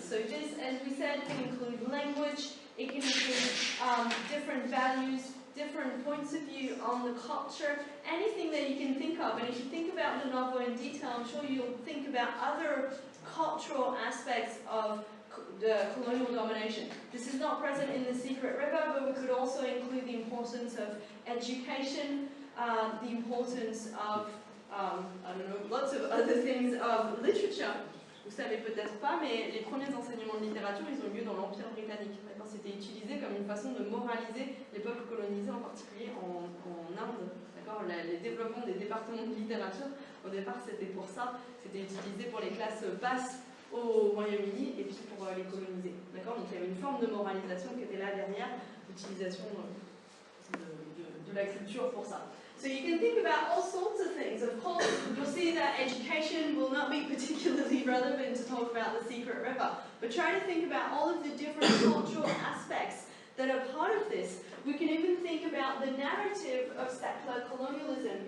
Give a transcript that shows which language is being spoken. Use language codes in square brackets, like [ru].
[en] So this, as we said, can include language, it can include different values, different points of view on the culture, anything that you can think of. And if you think about the novel in detail, I'm sure you'll think about other cultural aspects of the colonial domination. This is not present in The Secret River, but we could also include the importance of education, the importance of, I don't know, lots of other things of literature. [fr] Vous savez peut-être pas, mais les premiers enseignements de littérature, ils ont eu lieu dans l'Empire britannique. C'était utilisé comme une façon de moraliser les peuples colonisés, en particulier en Inde. Les développements des départements de littérature, au départ, c'était pour ça. C'était utilisé pour les classes basses au Royaume-Uni et puis pour les coloniser. Donc il y avait une forme de moralisation qui était là derrière, l'utilisation de la culture pour ça. [en] So you can think about all sorts of things. Of course, you'll see that education will not be particularly relevant to talk about the Secret River, but try to think about all of the different cultural aspects that are part of this. We can even think about the narrative of settler colonialism.